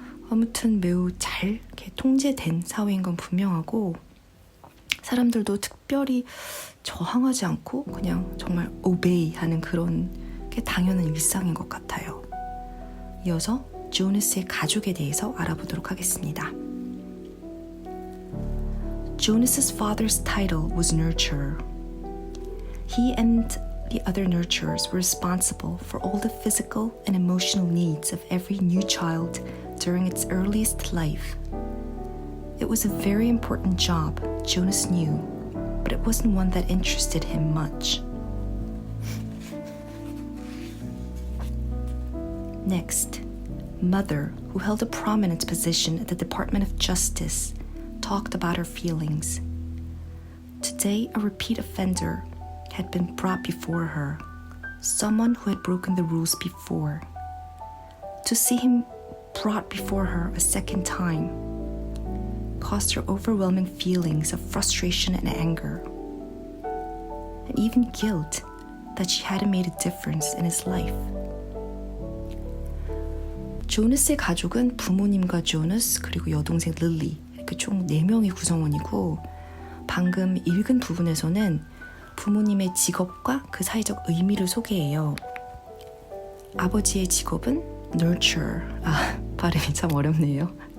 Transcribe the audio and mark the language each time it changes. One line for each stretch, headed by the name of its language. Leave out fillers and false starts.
Korean: 아무튼 매우 잘 이렇게 통제된 사회인 건 분명하고 사람들도 특별히 저항하지 않고 그냥 정말 obey 하는 그런 게 당연한 일상인 것 같아요. 이어서 조너스의 가족에 대해서 알아보도록 하겠습니다.
English: Jonas's father's title was nurturer. He and the other nurturers were responsible for all the physical and emotional needs of every new child during its earliest life. It was a very important job, Jonas knew, but it wasn't one that interested him much. Next, Mother, who held a prominent position at the Department of Justice, talked about her feelings. Today, a repeat offender had been brought before her, someone who had broken the rules before. To see him brought before her a second time caused her overwhelming feelings of frustration and anger, and even guilt that she hadn't made a difference in his life.
Korean: 조너스의 가족은 부모님과 조너스 그리고 여동생 릴리 이렇게 총 4명의 구성원이고 방금 읽은 부분에서는 부모님의 직업과 그 사회적 의미를 소개해요. 아버지의 직업은 nurturer. 발음이 참 어렵네요.